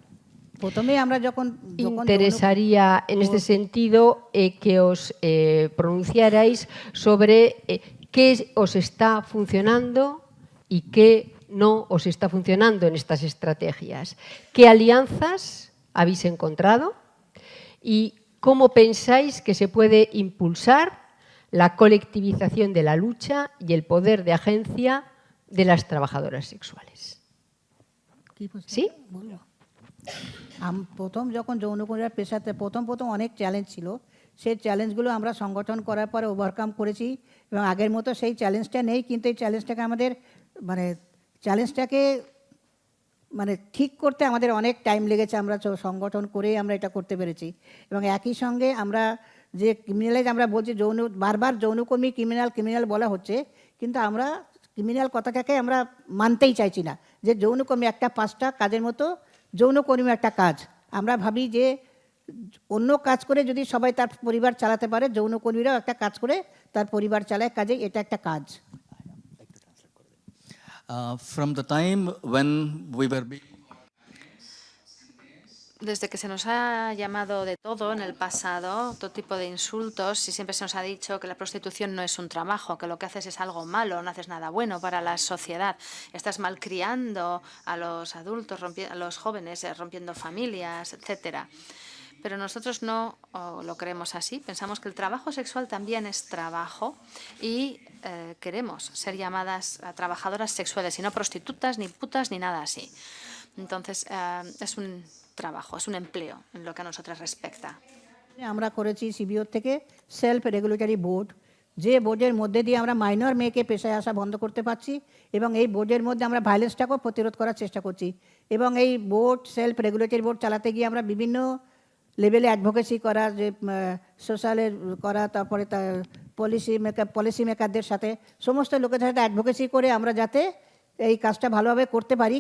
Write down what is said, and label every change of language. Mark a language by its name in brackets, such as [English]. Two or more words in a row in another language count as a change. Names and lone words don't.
[Spanish] Interesaría en este sentido que os pronunciarais sobre qué os está funcionando y qué no os está funcionando en estas estrategias. ¿Qué alianzas habéis encontrado? ¿Y cómo pensáis que se puede impulsar la colectivización de la lucha y el poder de agencia de las trabajadoras sexuales? ¿Sí? [Bangla] প্রথম যখন যৌনকর্মীরা পেশাতে প্রথম অনেক চ্যালেঞ্জ ছিল, সেই চ্যালেঞ্জগুলো আমরা সংগঠন করার পরে ওভারকাম করেছি এবং আগের মতো সেই চ্যালেঞ্জটা নেই, কিন্তু এই চ্যালেঞ্জটাকে আমাদের ঠিক করতে আমাদের অনেক টাইম লেগেছে। আমরা সংগঠন করেই আমরা এটা করতে পেরেছি এবং একই সঙ্গে আমরা যে ক্রিমিনালাইজ আমরা বলছি বারবার যৌনকর্মী ক্রিমিনাল বলা হচ্ছে, কিন্তু আমরা ক্রিমিনাল কথাটাকে আমরা মানতেই চাইছি না। যে যৌনকর্মী একটা 5টা কাজের মতো যৌনকর্মী একটা কাজ। আমরা ভাবি যে অন্য কাজ করে যদি সবাই তার পরিবার চালাতে পারে, যৌনকর্মীরাও একটা কাজ করে তার পরিবার চালায়, কাজে এটা একটা কাজ। [English] From the time when we were being [Spanish] Desde que se nos ha llamado de todo en el pasado, todo tipo de insultos, y siempre se nos ha dicho que la prostitución no es un trabajo, que lo que haces es algo malo, no haces nada bueno para la sociedad, estás malcriando a los adultos, a los jóvenes, rompiendo familias, etcétera. Pero nosotros no lo creemos así. Pensamos que el trabajo sexual también es trabajo y queremos ser llamadas trabajadoras sexuales y no prostitutas, ni putas, ni nada así. Entonces, es un trabajo, es un empleo en lo que a nosotras respecta. [Bangla] আমরা করেছি সিবিও থেকে [English] self regulatory board, [Bangla] যে বোর্ডের মধ্যে দিয়ে আমরা মাইনর মেয়েকে পেশায় আসা বন্ধ করতে পারছি এবং এই বোর্ডের মধ্যে আমরা ভায়োলেন্সটাকেও প্রতিরোধ করার চেষ্টা করছি। এবং এই বোর্ড [English] self regulatory board [Bangla] চালাতে গিয়ে আমরা বিভিন্ন লেভেলে অ্যাডভোকেসি করা, যে সোশ্যালের করা, তারপরে তার [English] policy makers [Bangla] সাথে সমস্ত লোকের সাথে অ্যাডভোকেসি করে আমরা যাতে এই কাজটা ভালোভাবে করতে পারি।